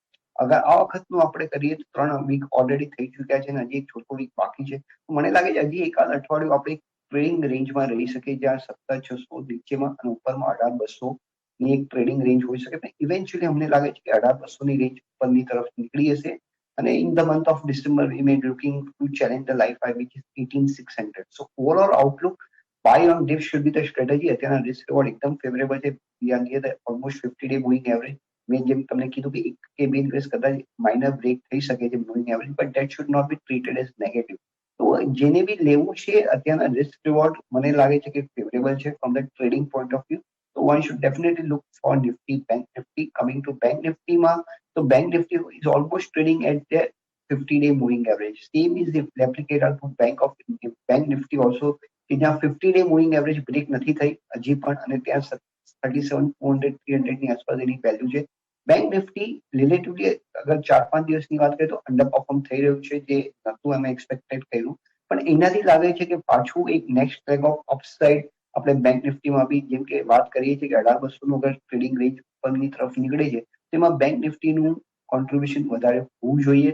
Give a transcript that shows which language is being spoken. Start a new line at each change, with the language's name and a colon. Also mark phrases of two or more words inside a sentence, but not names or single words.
Gujarati: અગર આ વખતનું આપણે કરીએ તો 3 વીક ઓલરેડી થઈ ચૂક્યા છે અને હજી એક છોટો વીક બાકી છે. મને લાગે છે હજી એકાદ અઠવાડિયું આપણે
English: trading rangeમાં
Gujarati: રહી શકે, જ્યાં 17,600 નીચેમાં અને ઉપરમાં 18,200 ની એક
English: trading range
Gujarati: હોઈ શકે. પણ ઇવેન્ચ્યુઅલી અમને લાગે છે કે 18,200 ની રેન્જ ઉપરની તરફ નીકળી હશે.
English: અને in the month of December, we may be looking to challenge the life high, which is 18,600. So overall outlook, buy on dip should be the strategy.
Gujarati: અત્યારના
English: risk reward
Gujarati: એકદમ ફેવરેબલ છે.
English: We are near the almost 50 day moving average.
Gujarati: મેં જેમ તમને કીધું કે 1 કે 2 દિવસ કદાચ
English: minor break
Gujarati: થઈ શકે છે
English: moving average, but that should not be treated as negative.
Gujarati: તો જેને બી લેવું છે અત્યારના
English: risk reward
Gujarati: મને લાગે છે કે ફેવરેબલ છે
English: from the trading point of view. તો one should definitely look for Nifty, Bank Nifty. Coming to Bank Nifty માં, so Bank Nifty is almost trading at the 50-day moving average. Same is the replicator to Bank Nifty also,
Gujarati: કે જ્યાં
English: 50-day moving average
Gujarati: બ્રેક નથી થઈ હજી પણ, અને ત્યાં 37,400, 300 ની આસપાસ એની વેલ્યુ છે. બેંક નિફ્ટી રિલેટિવલી અગર 4-5 દિવસની વાત કરીએ તો
English: under perform
Gujarati: થઈ રહ્યું છે, જે નતું અમે એક્સપેક્ટેડ કર્યું. પણ એનાથી લાગે છે કે પાછું એક
English: next leg of upside
Gujarati: આપણે બેંક નિફ્ટીમાં બી, જેમ કે વાત કરીએ છીએ કે 18,200 નું અગર
English: trading range
Gujarati: ઉપરની તરફ નીકળે છે, તેમાં બેંક નિફ્ટીનું કોન્ટ્રીબ્યુશન વધારે હોવું જોઈએ.